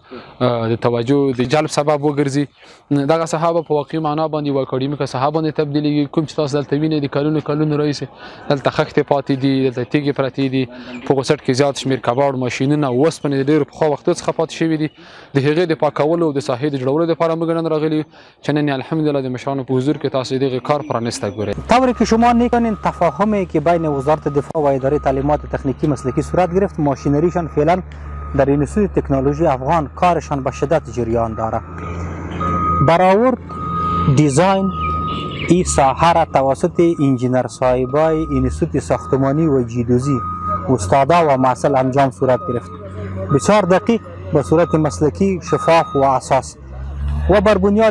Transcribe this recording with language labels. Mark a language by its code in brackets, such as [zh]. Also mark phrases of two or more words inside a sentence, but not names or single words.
[ps] د توجه د جلب سبب وګرځي دغه ساحه به په واقعي معنا باندې یوه اکاډمیکه ساحه باندې تبدیلېږي کوم چې تاسو دلته وینئ د کلونو کلونو راهیسې دلته خښتې پاتې دي دلته تیږې پرتې دي په غوڅټ کې زیات شمېر کباړ ماشینونه او اوسپنې د ډېرو پخوا وختو څخه پاتې شوي دي د هغې د پاکولو او د ساحې د جوړولو لپاره موږ نن راغلي چې نن الحمدلله د مشرانو په حضور کې تاسو دغه کار پرانسته ګورئ [fa] طوری که شما میکنین تفاهمی که بین وزارت دفاع و اداره تعلیمات تکنیکی مسلکی صورت گرفت ماشینریشان فعلا در انستیتوت تکنولوژی افغان کارشان به شدت جریان داره برآورد دیزاین این ساحه را توسط انجینر صاحبای انستیتوت ساختمانی و جیودیزی استادا و معسل انجام صورت گرفت بسیار دقیق به صورت مسلکی شفاف و اساس و بر بنیاد